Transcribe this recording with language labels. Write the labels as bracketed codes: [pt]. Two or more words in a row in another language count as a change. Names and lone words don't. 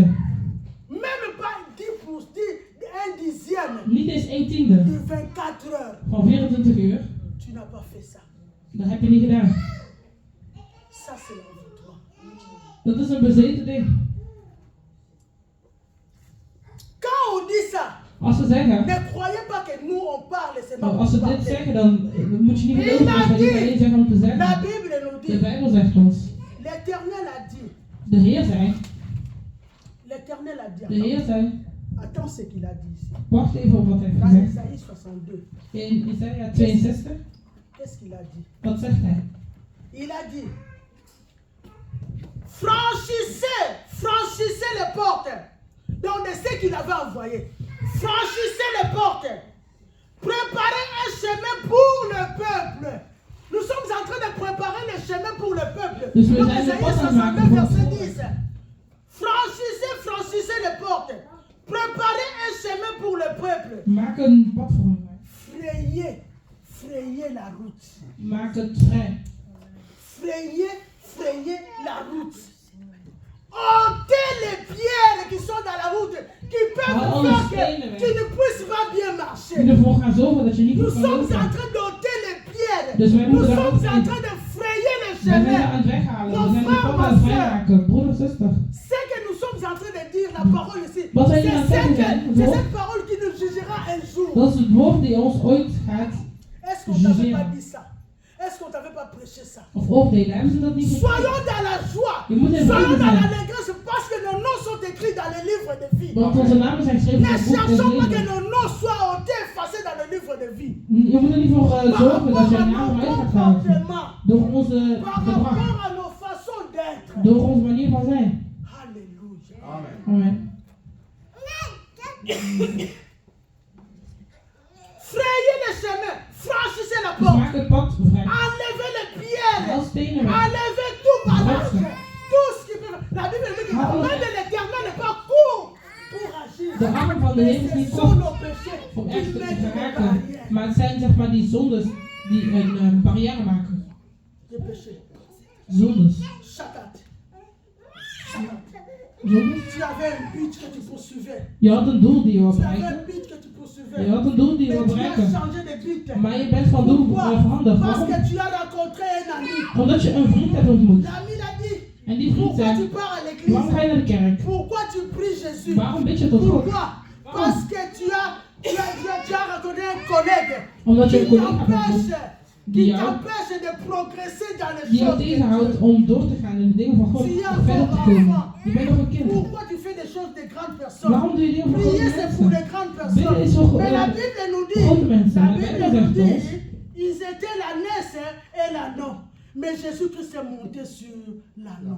[fr] Même pas 10%, un dixième [nl] Niet eens 1/10 [fr] de 24 heures. [nl] van 24 uur. [fr] Tu n'as pas fait ça. [nl] Dat heb je niet gedaan. [fr] Ça, c'est l'envoûtement. [nl] Dat is een bezeten ding. [fr] Quand on dit ça, [nl] Als ze zeggen, [fr] ne croyez pas que nous on parle, c'est pas [nl] als ze [fr] pour [nl] dit [fr] parler. [nl] zeggen, dan moet je niet geloven dat wij dit alleen zeggen om te [fr] La [nl] zeggen. [fr] Bible nous [nl] De [fr] dit, [nl] Bijbel zegt ons. [fr] l'Éternel a dit, [nl] De Heer zei. [fr] l'Éternel a dit, [nl] De Heer zei. [fr] attends ce qu'il a dit ici. [nl] Wacht even op wat hij heeft [fr] Dans [nl] gezegd. [fr] Isaïe 62, [nl] In Isaiah 62. [fr] qu'est-ce qu'il a dit? [nl] Wat zegt hij? [fr] Il a dit, franchissez les portes. Donc de ce qu'il avait envoyé. Franchissez les portes. Préparez un chemin pour le peuple. Nous sommes en train de préparer le chemin pour le peuple. [nl] Dus we [fr] Donc [nl] zijn de [fr] Isaïe [nl] pas aan het [fr] 62, [nl] maken voor [fr] verset [nl] het [fr] 10. Franchissez les portes. Préparez un chemin pour le peuple. [nl] Maak een pad voor hem. [fr] Frayez la route. [nl] Maak het vrij. [fr] Frayez la route. Ôtez les pierres qui sont dans la route, qui peuvent faire que tu ne puisses pas bien [nl] Die [fr] marcher. [nl] ervoor gaan zorgen dat je niet [fr] Nous [nl] goed kan [fr] sommes en [nl] lopen. [fr] train d'ôter les pierres. [nl] Dus wij [fr] Nous [nl] moeten daar [fr] sommes [nl] ook [fr] en [nl] in. [fr] train de frayer le [nl] We zijn er [fr] chemin. [nl] aan het weghalen. We zijn de pad aan het vrijmaken. Broeder, zuster. [fr] Ce que nous sommes en train de dire, la parole ici, [nl] Wat wij [fr] c'est [nl] hier aan het zeggen zijn. [fr] c'est cette parole qui nous jugera un jour. [nl] Dat is het woord die ons ooit gaat [fr] Est-ce qu'on t'avait [nl] jugeren. [fr] pas dit ça? Est-ce qu'on t'avait pas prêché ça? [nl] of oordelen. Hebben ze dat niet gezegd? [fr] Soyons dans la joie. [nl] Je moet in [fr] Soyons [nl] vrede [fr] dans [nl] zijn. [fr] l'allégresse parce que nos noms sont écrits dans le livre de vie. [nl] Want onze namen zijn geschreven in [fr] Ne [nl] het boek des [fr] cherchons pas que [nl] levens. [fr] nos noms soient ôtés, effacés dans le livre de vie. [nl] Je moet er niet voor [fr] Par [nl] zorgen dat [fr] rapport [nl] je [fr] à [nl] naam [fr] nos [nl] eruit gaat halen. [fr] comportements, [nl] Door onze [fr] par [nl] gedrag. [fr] rapport à nos façons d'être. [nl] Door onze manier van zijn. [fr] Alléluia. [nl] Amen. Amen. [fr] Frayez le chemin, franchissez la [nl] Dus [fr] porte, [nl] maak het pad vrij. [fr] enlevez les pierres, [nl] Haal stenen weg. [fr] enlevez tout ballage, tout ce qui peut. La Bible dit que la main de l'Éternel n'est pas courte pour agir. [nl] De arm van de Heer is [fr] Mais [nl] niet [fr] ce sont [nl] kort [fr] nos péchés [nl] om [fr] qui [nl] echt te [fr] mettent des [nl] geraken. [fr] barrières. [nl] Maar het zijn zeg maar die zondes die een barrière maken. [fr] Des péchés. [nl] Zondes. [fr] Chaque acte. [nl] Zondes. [fr] Tu avais un but que tu poursuivais. [nl] Je had een doel die je wil [fr] Tu avais un [nl] bereiken. [fr] but que tu poursuivais. [nl] Je had een doel die je wil [fr] Mais tu as [nl] bereiken. [fr] changé de but. [nl] Maar je bent van doel veranderd. [fr] Parce [nl] Waarom? [fr] que tu as rencontré un ami. [nl] Omdat je een vriend hebt ontmoet. [fr] L'ami l'a dit. [nl] En die vriend [fr] Pourquoi tu [nl] zei, [fr] pars à [nl] waarom ga je [fr] l'église? [nl] naar de kerk? [fr] Pourquoi tu pries Jésus? Waarom bid je tot God? Pourquoi? Parce que tu as rencontré un collègue [nl] Omdat je [fr] qui [nl] een collega bent [fr] t'empêche [nl] die [fr] qui [nl] jou, [fr] t'empêche de progresser dans les [nl] die jou [fr] choses de [nl] tegenhoudt [fr] Dieu. [nl] om door te gaan in de dingen van God. [fr] Tu es [nl] Om verder te [fr] encore [nl] komen. [fr] enfant. [nl] Je bent nog een kind. [fr] Pourquoi tu fais des choses de grandes personnes? [nl] Waarom doe je dingen voor grote [fr] Prier c'est pour les [nl] mensen? [fr] grandes [nl] Bidden is [fr] personnes. [nl] voor [fr] Mais la [nl] grote [fr] Bible nous [nl] mensen. [fr] dit, la [nl] De [fr] Bible [nl] Bijbel [fr] nous [nl] zegt ons. [fr] dit, ils étaient l'ânesse et l'ânon. Mais Jésus-Christ est monté sur l'ânon.